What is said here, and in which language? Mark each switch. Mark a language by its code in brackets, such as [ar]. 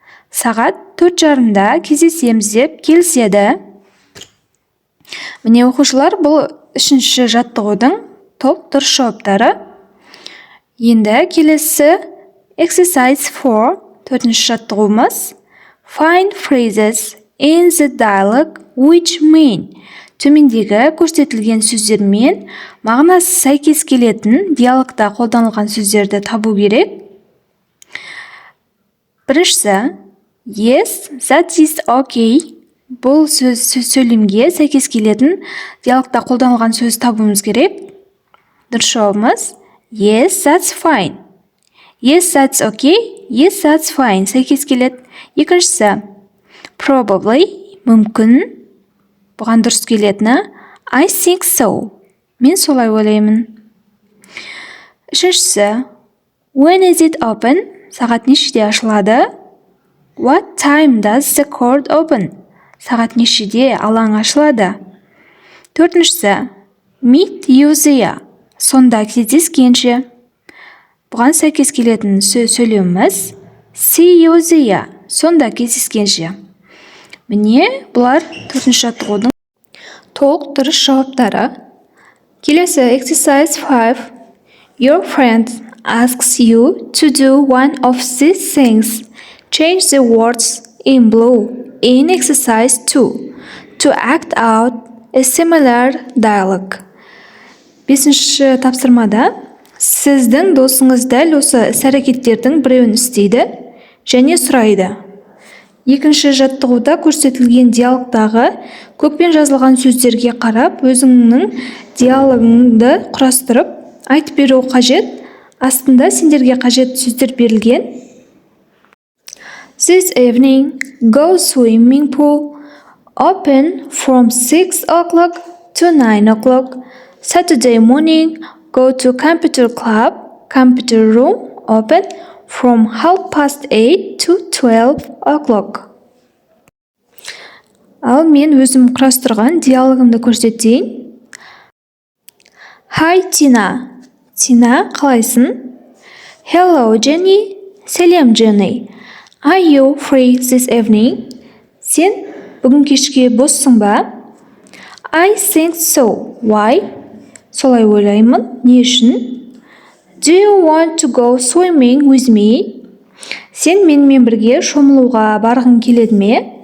[kk] Сағат 4:30-да кездесеміз деп келіседі. Міне оқушылар, бұл үшінші жаттығудың толық дұрыс жауаптары. Енді келесі exercise 4, төртінші жаттығуымыз. [en] Find phrases in the dialogue which mean. [kk] Төмендегі көрсетілген сөздермен мағынасы сәйкес келетін диалогта қолданылған сөздерді табу керек. Біріншісі, [en] yes, that is okay. [kk] Бұл сөйлемге сәйкес келетін диалогта қолданылған сөз табуымыз керек. Дұрыс жауабымыз [en] yes, that's fine. Yes, that's okay. Yes, that's fine. [kk] Сәйкес келеді. Екіншісі, [en] probably, [kk] мүмкін. Бұған дұрыс келетіні [en] I think so. [kk] Мен солай ойлаймын. Үшіншісі, [en] when is it open? [kk] Сағат нешеде ашылады? [en] What time does the court open? [kk] Сағат нешеде алаң ашылады? Төртіншісі, [en] meet you there. [kk] Сонда кездескенше. Бұған сәйкес келетін сөйлеміміз [en] see you there. [kk] Сонда кездескенше. Міне, бұлар төртінші жаттығудың толық дұрыс жауаптары. Келесі exercise 5. [en] Your friend asks you to do one of these things. Change the words in blue in exercise 2 to act out a similar dialogue. [kk] Бесінші тапсырмада сіздің досыңыз дәл осы іс-әрекеттердің біреуін істейді және сұрайды. Екінші жаттығуда көрсетілген диалогтағы көкпен жазылған сөздерге қарап, өзіңнің диалогыңды құрастырып, айтып беру қажет. Астында сендерге қажет сөздер берілген. [en] This evening, go swimming pool open from 6 o'clock to 9 o'clock. Saturday morning, go to computer club, computer room open from 8:30 to 12 o'clock. [kk] Ал мен өзім құрастырған диалогымды көрсетейін. [en] Hi Tina. [kk] Tina, қалайсың? [en] Hello Jenny. [kk] Сәлем Jenny. [en] Are you free this evening? [kk] Сен бүгін кешке боссың ба? [en] I think so. Why? [kk] Солай ойлаймын. Не үшін? [en] Do you want to go swimming with me? [kk] Сен менімен бірге шомылуға барғың келеді ме?